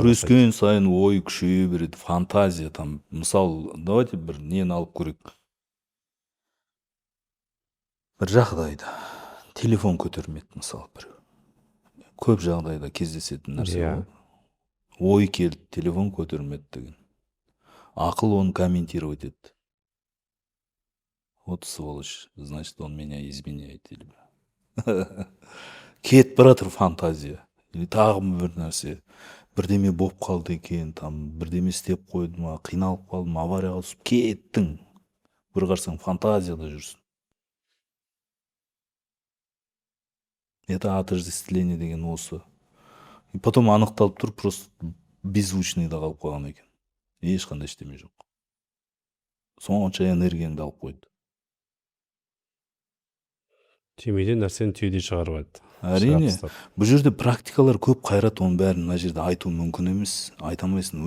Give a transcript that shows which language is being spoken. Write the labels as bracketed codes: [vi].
[kk] күрескен сайын ой күшейе береді, [ru] фантазия там. [kk] Мысалы, [ru] давайте [kk] бір нені алып көрейік. Бір жағдайда телефон көтермеді, мысалы, біреу. Көп жағдайда кездесетін нәрсе Иә. ғой. Ой келді, телефон көтермеді деген. Ақыл оны комментировать етті. [ru] Вот сволочь, значит, он меня изменяет. [kk] Кетіп баратыр фантазия. [ru] Или [kk] тағы бір нәрсе. Бірдеме болып қалды екен, там, бірдеме істеп қойды ма, қиналып қалдым, аварияға түсіп кеттің. Бір қарсаң фантазияда жүрсің. [ru] Это отождествление [kk] деген осы. [ru] И потом [kk] анықталып тұр, [ru] просто беззвучныйда [kk] қалып қалған екен. Ешқандай ештеме жоқ. Сонша энергияңды алып қойды. Түймеден нәрсені түйедей шығарып Әрине, бұл жерде практикалар көп, қайрат, оның бәрін мына жерде айту мүмкін емес, айта алмайсың.